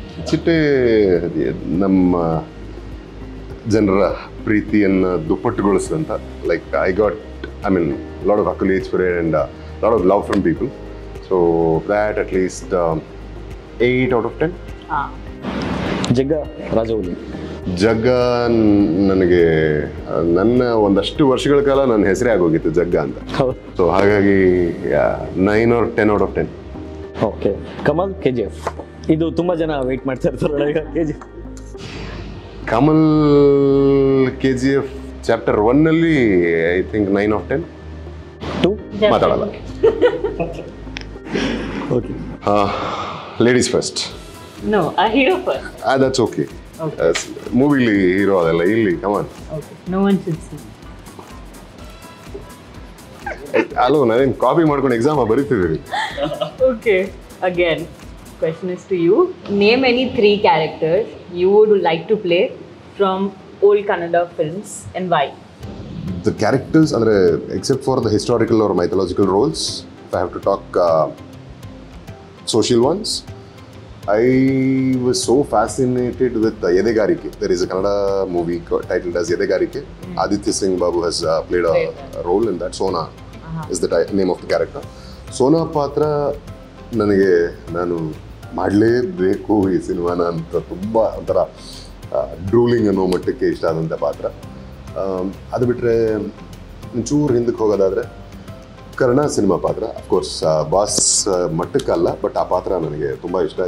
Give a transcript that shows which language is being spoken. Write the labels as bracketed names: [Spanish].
[Kannada] ಚಿಟ್ಟೆ ನಮ್ಮ ಜನರ ಪ್ರೀತಿಯನ್ನು ದುಪ್ಪಟ್ಟುಗೊಳಿಸಿದಂಥ, [English] Like I mean lot of accolades for it and lot of love from people. So that at least 8 out of 10. [Kannada] ಜಗ್ಗ ರಾಜವಲ್ಲಿ. ಜಗ್ಗ ನನಗೆ ನನ್ನ ಒಂದಷ್ಟು ವರ್ಷಗಳ ಕಾಲ ನನ್ನ ಹೆಸರೇ ಆಗೋಗಿತ್ತು ಜಗ್ಗ ಅಂತ. ಸೊ ಹಾಗಾಗಿ [English] 9 or 10 out of 10. [Kannada] Okay. Kamal KGF. ಇದು ತುಂಬ ಜನ ವೆಯ್ಟ್ ಮಾಡ್ತಾ ಇರ್ತಾರೆ. KGF. Kamal KGF chapter 1ನಲ್ಲಿ [English] I think 9 of 10. 2 [Kannada] ಮಾತಾಡಲ್ಲ. [English] Okay. Ladies first. No, a hero first. That's okay. [Kannada] ಮೂವಿಲಿ hero ಅದೆಲ್ಲ, ಇಲ್ಲಿ ಕಮಾನ್. [English] Okay, no one should see. [Kannada] Hello, ನಾನೇನು ಕಾಪಿ ಮಾಡ್ಕೊಂಡು exam ಬರೀತಿದ್ದೀರಿ. [English] Okay, again, question is to you. Name any 3 characters you would like to play from old Kannada films and why? The characters, ಅಂದರೆ except for the historical or mythological roles, if I have to talk social ones, I was so fascinated with Edegarike. There is a Kannada movie titled as Edegarike. Aditya Singh Babu has played a role in that. Sona is the name of the character. [Kannada] Sona ಪಾತ್ರ ನನಗೆ, ನಾನು ಮಾಡಲೇಬೇಕು ಈ ಸಿನಿಮಾನ ಅಂತ ತುಂಬ ಒಂಥರ ಡ್ರೂಲಿಂಗ್ ಅನ್ನೋ ಮಟ್ಟಕ್ಕೆ ಇಷ್ಟ ಆದಂಥ ಪಾತ್ರ. ಅದು ಬಿಟ್ಟರೆ ಒಂಚೂರು ಹಿಂದಕ್ಕೆ ಹೋಗೋದಾದರೆ ಕರ್ಣ ಸಿನಿಮಾ ಪಾತ್ರ, ಅಫ್ಕೋರ್ಸ್ ಬಾಸ್ ಮಟ್ಟಕ್ಕಲ್ಲ, ಬಟ್ ಆ ಪಾತ್ರ ನನಗೆ ತುಂಬ ಇಷ್ಟ.